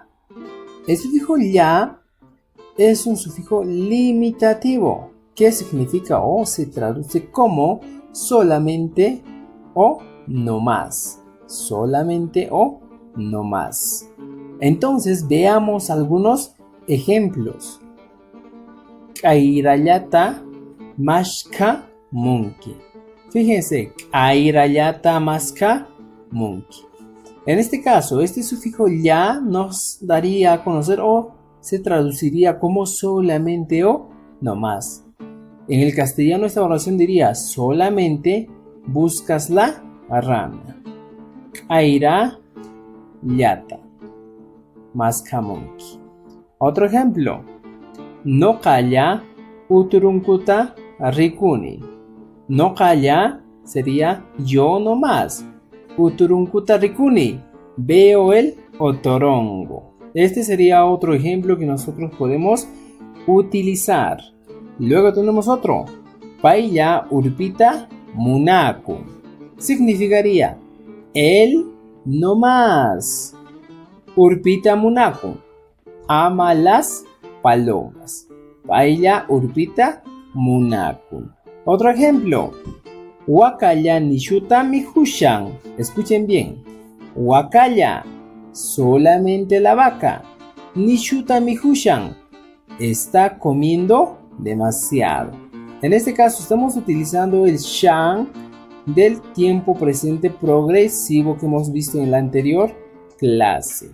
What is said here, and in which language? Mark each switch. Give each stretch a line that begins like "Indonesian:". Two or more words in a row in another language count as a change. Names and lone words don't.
Spanish: El sufijo ya es un sufijo limitativo que significa o se traduce como solamente o no más. Solamente o no más. Entonces veamos algunos ejemplos.
Quechua: Kairayata mashka munki.
Spanish: Fíjense,
Quechua: kairayata mashka munki.
Spanish: En este caso, este sufijo ya nos daría a conocer o se traduciría como solamente o no más. En el castellano esta oración diría solamente buscas la rana.
Quechua: Kaira yata mashka munki.
Spanish: Otro ejemplo.
Quechua: No calla uturunkuta rikuni. No calla
Spanish: sería yo no más.
Quechua: Uturunkuta rikuni.
Spanish: Veo el otorongo. Este sería otro ejemplo que nosotros podemos utilizar. Luego tenemos otro.
Quechua: Pailla urpita munaku.
Spanish: Significaría él no más.
Quechua: Urpita munaku.
Spanish: Ama las palomas.
Quechua: Pailla urpita munaku.
Spanish: Otro ejemplo.
Quechua: Wakaya nishuta mihushan.
Spanish: Escuchen bien. Wakaya, solamente la vaca.
Quechua: Nishuta mihushan,
Spanish: está comiendo demasiado. En este caso estamos utilizando el shan del tiempo presente progresivo que hemos visto en la anterior clase.